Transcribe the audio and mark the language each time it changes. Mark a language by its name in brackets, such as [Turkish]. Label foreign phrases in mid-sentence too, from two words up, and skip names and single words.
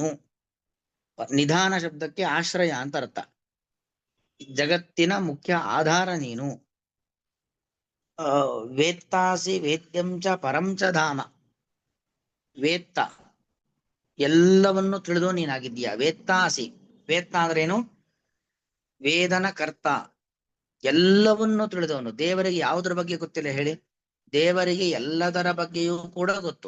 [Kannada] ನಿಧಾನ ಶಬ್ದಕ್ಕೆ ಆಶ್ರಯ ಅಂತ ಅರ್ಥ. ಜಗತ್ತಿನ ಮುಖ್ಯ ಆಧಾರ ನೀನು. [Sanskrit] ವೇತ್ತಾಸಿ ವೇದ್ಯಂ ಚ ಪರಂ ಚ ಧಾಮ. [Kannada] ವೇತ್ತ ಎಲ್ಲವನ್ನು ತಿಳಿದು ನೀನಾಗಿದ್ದೀಯ. ವೇತ್ತಾಸಿ, ವೇತ್ತ ಅಂದ್ರೇನು? ವೇದನ ಕರ್ತ, ಎಲ್ಲವನ್ನು ತಿಳಿದವನು. ದೇವರಿಗೆ ಯಾವುದರ ಬಗ್ಗೆ ಗೊತ್ತಿಲ್ಲ ಹೇಳಿ? ದೇವರಿಗೆ ಎಲ್ಲದರ ಬಗ್ಗೆಯೂ ಕೂಡ ಗೊತ್ತು.